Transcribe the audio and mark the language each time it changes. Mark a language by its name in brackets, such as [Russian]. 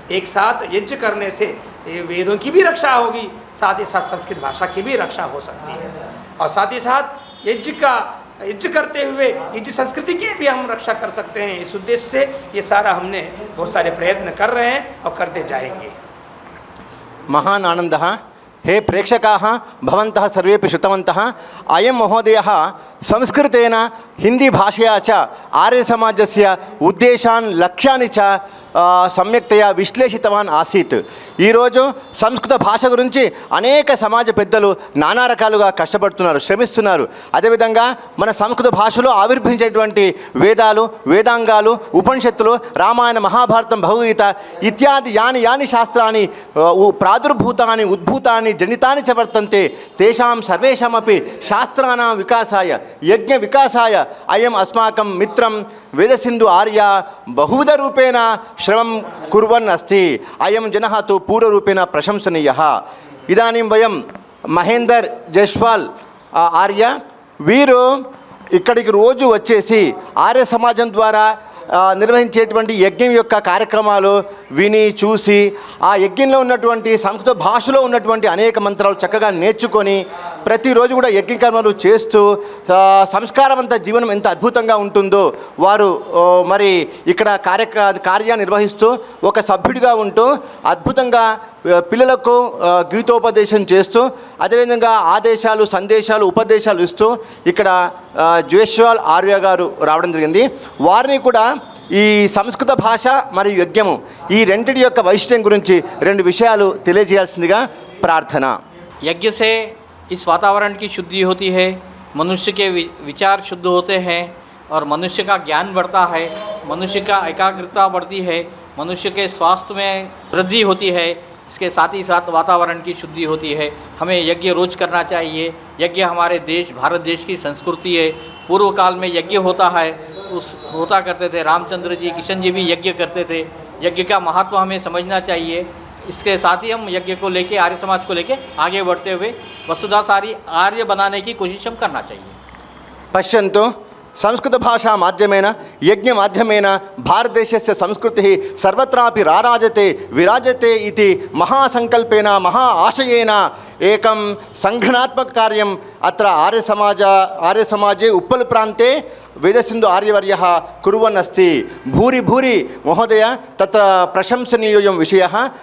[Hindi] एक साथ यज्ञ करने से वेदों की भी रक्षा होगी, साथ ही साथ संस्कृत भाषा की भी रक्षा हो सकती है और साथ ही साथ यज्ञ करते हुए यज्ञ संस्कृति की भी हम रक्षा कर सकते हैं। इस उद्देश्य से ये सारा हमने बहुत सारे प्रयत्न कर रहे हैं और करते जाएंगे। [Sanskrit] महान आनंदः। हे प्रेक्षकाः, भवन्तः सर्वेपि श्रुतवन्तः, अयं महोदयः संस्कृतेन हिंदी भाषया च आर्यसमाजस्य उद्देशान् लक्ष्यानि च सम्यक्तया విశ్లేషితవాన్ ఆసీత్। [Telugu] ఈరోజు సంస్కృత భాష గురించి అనేక సమాజ పెద్దలు నానా రకాలుగా కష్టపడుతున్నారు, శ్రమిస్తున్నారు. అదేవిధంగా మన సంస్కృత భాషలో ఆవిర్భవించేటువంటి వేదాలు, వేదాంగాలు, ఉపనిషత్తులు, రామాయణ, మహాభారతం, భగవద్గీత [Sanskrit] ఇత్యాది యాని శాస్త్రాన్ని ప్రాదుర్భూతాన్ని ఉద్భూతాన్ని జనితాన్ని చ వర్తంతే తేషాం సర్వేషామపి శాస్త్రానాం వికాసాయ యజ్ఞ వికాసాయ అయం అస్మాకం మిత్రం वेदसिंधु आर्य बहुविध रूपेण श्रमं कुर्वन् अस्ति। अयं जनः तु पूर्वरूपेण प्रशंसनीयः। इदानीं वयं [Telugu] महेंदर जयस्वाल आर्य वीरू इక్కడికి రోజు వచ్చేసి ఆర్య సమాజం ద్వారా నిర్వహించేటువంటి యజ్ఞం యొక్క కార్యక్రమాలు విని చూసి ఆ యజ్ఞంలో ఉన్నటువంటి సంస్కృత భాషలో ఉన్నటువంటి అనేక మంత్రాలు చక్కగా నేర్చుకొని ప్రతిరోజు కూడా యజ్ఞ కర్మలు చేస్తూ సంస్కారవంత జీవనం ఎంత అద్భుతంగా ఉంటుందో వారు మరి ఇక్కడ కార్యాన్ని నిర్వహిస్తూ ఒక సభ్యుడిగా ఉంటూ అద్భుతంగా పిల్లలకు గీతోపదేశం చేస్తూ అదేవిధంగా ఆదేశాలు, సందేశాలు, ఉపదేశాలు ఇస్తూ ఇక్కడ జయస్వాల్ ఆర్య గారు రావడం జరిగింది. వారిని కూడా ఈ సంస్కృత భాష మరియు యజ్ఞము ఈ రెండిటి యొక్క వైశిష్ట్యం గురించి రెండు విషయాలు తెలియజేయాల్సిందిగా ప్రార్థన. [Hindi] यज्ञ से इस वातावरण की शुद्धि होती है, मनुष्य के विचार शुद्ध होते हैं और मनुष्य का ज्ञान बढ़ता है, मनुष्य का एकाग्रता बढ़ती है, मनुष्य के स्वास्थ्य में वृद्धि होती है। इसके साथ ही साथ वातावरण की शुद्धि होती है। हमें यज्ञ रोज करना चाहिए। यज्ञ हमारे देश भारत देश की संस्कृति है। पूर्व काल में यज्ञ होता है, होता करते थे। रामचंद्र जी, किशन जी भी यज्ञ करते थे। यज्ञ का महत्व हमें समझना चाहिए। इसके साथ ही हम यज्ञ को लेके, आर्य समाज को लेके आगे बढ़ते हुए वसुधा सारी आर्य बनाने की कोशिश हम करना चाहिए। [Sanskrit] पश्यन्तु, संस्कृत भाषा माध्यमेन यज्ञ माध्यमेन भारतदेशस्य संस्कृतिः सर्वत्रापि राराजते विराजते इति महासंकल्पेन महा आशयेन एकं संघटनात्मक कार्यम् अत्र आर्यसमाजे उप्पल प्रान्ते वेदसिंधु आर्यवर्यः कुर्वन् अस्ति। भूरि भूरि महोदय तत्र प्रशंसनीयोऽयं विषयः।